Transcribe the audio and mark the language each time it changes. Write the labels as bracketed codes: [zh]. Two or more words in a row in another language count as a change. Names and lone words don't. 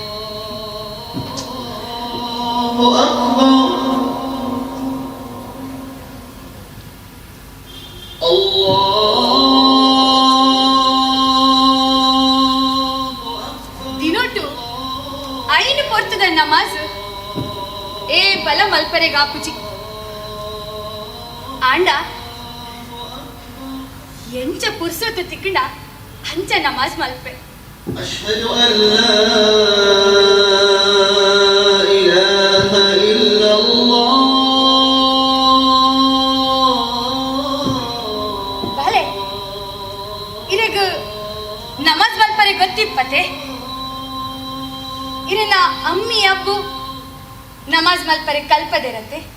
[tcy] ದಿನೊಟ್ಟು ಐನು ಪೊರ್ತದ ನಮಾಜ್ ಏ ಬಲ ಮಲ್ಪರೆಗಾಪುಚಿ ಆಂಡ ಎಂಚ ಪುರ್ಸೊತ್ತು ತಿಕ್ಕಂಡ ಅಂಚ ನಮಾಜ್ ಮಲ್ಪೆ [ar] أشهد أن لا إله إلا الله [tcy] ಬಾಲೆ ಇರೆಗ ನಮಾಜ್ ಮಲ್ಪರೆ ಗೊತ್ತಿಪ್ಪತೆ ಇರನ ಅಮ್ಮಿ ಅಬ್ಬು ನಮಾಜ್ ಮಲ್ಪರೆ ಕಲ್ಪದಿರತ್ತೆ